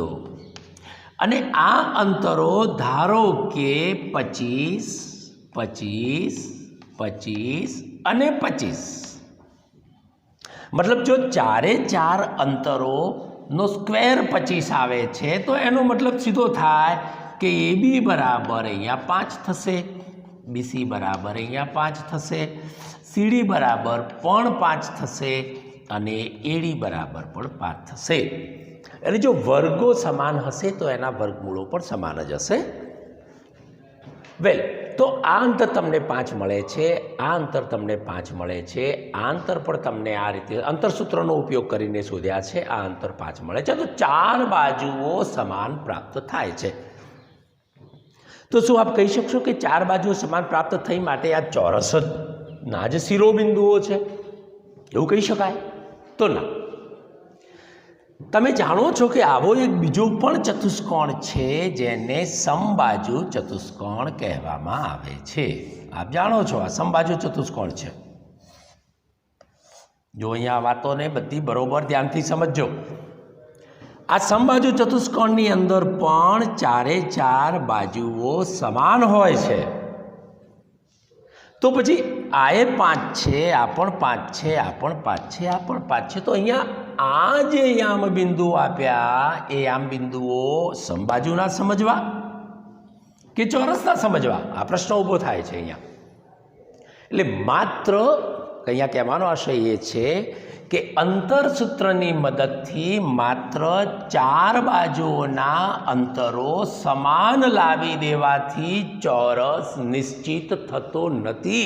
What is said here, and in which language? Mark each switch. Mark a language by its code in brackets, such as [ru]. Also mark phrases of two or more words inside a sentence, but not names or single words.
[gu] અને આ અંતરો ધારો કે 25, 25, 25 અને 25 મતલબ જો 4 અંતરોનો સ્ક્વેર 25 આવે છે તો એનો મતલબ સીધો થાય કે એ બી બરાબર અહીંયા 5 થશે, બી સી બરાબર અહીંયા 5 થશે, સી ડી બરાબર પણ 5 થશે અને એ ડી બરાબર પણ 5 થશે। એટલે જો વર્ગો સમાન હશે તો એના વર્ગમૂળો પણ સમાન જ હશે। વેલ તો આ અંતર તમને 5 મળે છે, આ અંતર તમને 5 મળે છે, આ અંતર પણ તમને આ રીતે અંતરસૂત્રનો ઉપયોગ કરીને શોધ્યા છે। આ અંતર 5 મળે છે તો 4 બાજુઓ સમાન પ્રાપ્ત થાય છે। તો શું આપ કહી શકશો કે 4 બાજુઓ સમાન પ્રાપ્ત થઈ માટે આ ચોરસના જ શિરોબિંદુઓ છે એવું કહી શકાય? તો ના। તમે જાણો છો કે આવો એક બીજો પણ ચતુષ્કોણ છે જેને સમબાજુ ચતુષ્કોણ કહેવામાં આવે છે। આપ જાણો છો આ સમબાજુ ચતુષ્કોણ છે। જો અહીંયા વાતોને બધી બરોબર ધ્યાનથી સમજજો। આ સમબાજુ ચતુષ્કોણની અંદર પણ 4 બાજુઓ સમાન હોય છે। તો પછી આએ 5 છે, આ પણ 5 છે, આ પણ 5 છે, આ પણ 5 છે। તો અહીંયા આ જે યામ બિંદુ આપ્યા એ યામ બિંદુઓ સમબાજુના સમજવા કે ચોરસના સમજવા? આ પ્રશ્ન ઊભો થાય છે અહીંયા। એટલે માત્ર અહીંયા કહેવાનો આશય એ છે કે અંતરસૂત્રની મદદથી માત્ર 4 બાજુઓના અંતરો સમાન લાવી દેવાથી ચોરસ નિશ્ચિત થતો નથી.